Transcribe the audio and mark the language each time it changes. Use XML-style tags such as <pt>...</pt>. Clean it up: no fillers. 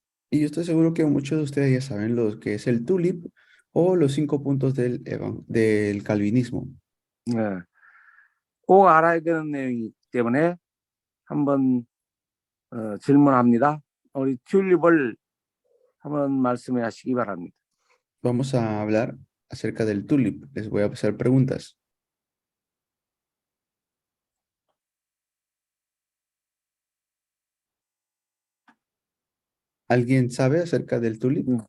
<es>Y yo estoy seguro que muchos de ustedes ya saben lo que es el tulip o los 5 puntos del calvinismo.</es> <ko>네. 꼭 알아야 되는 내용이기 때문에 한번 질문합니다. 우리 튤립을 한번 말씀해 하시기 바랍니다.</ko> <es>Vamos a hablar acerca del tulip. Les voy a hacer preguntas. ¿Alguien sabe acerca del tulip?</es>